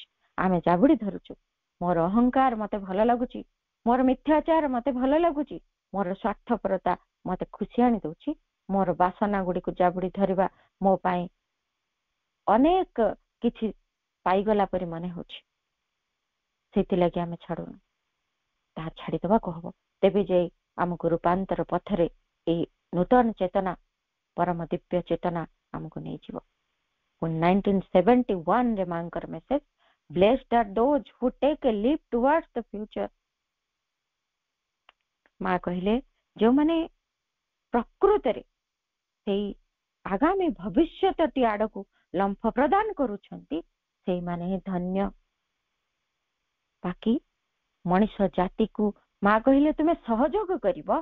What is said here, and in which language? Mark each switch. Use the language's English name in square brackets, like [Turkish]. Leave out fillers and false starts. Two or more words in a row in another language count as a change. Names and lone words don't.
[Odia] ଆମେ ଜାବୁଡି ଧରୁଛୁ ମୋର ଅହଙ୍କାର ମତେ ଭଲ ଲାଗୁଛି, ମୋର ମିଥ୍ୟାଚାର ମତେ ଭଲ ଲାଗୁଛି, ମୋର ସ୍ୱାର୍ଥପରତା ମତେ ଖୁସି ଆଣି ଦଉଛି, ମୋର ବାସନା ଗୁଡିକୁ ଜାବୁଡି ଧରିବା ମୋ ପାଇଁ ଅନେକ କିଛି ପାଇଗଲା ପରି ମନେ ହଉଛି, ସେଥିଲାଗି ଆମେ ଛାଡୁନୁ। ତାହା ଛାଡିଦେବାକୁ ହବ, ତେବେ ଯାଇ ଆମକୁ ରୂପାନ୍ତର ପଥରେ ଏଇ ନୂତନ ଚେତନା ପରମ ଦିବ୍ୟ ଚେତନା ଆମକୁ ନେଇଯିବ। 1971 ରେ ମାଙ୍କର ମେସେଜ [English] Blessed are those who take a leap towards the future। [Odia] ମା କହିଲେ ଯେଉଁମାନେ ପ୍ରକୃତରେ ସେଇ ଆଗାମୀ ଭବିଷ୍ୟତଟି ଆଡକୁ ଲମ୍ଫ ପ୍ରଦାନ କରୁଛନ୍ତି ସେଇମାନେ ହିଁ ଧନ୍ୟ। ବାକି ମଣିଷ ଜାତିକୁ ମା କହିଲେ ତୁମେ ସହଯୋଗ କରିବ।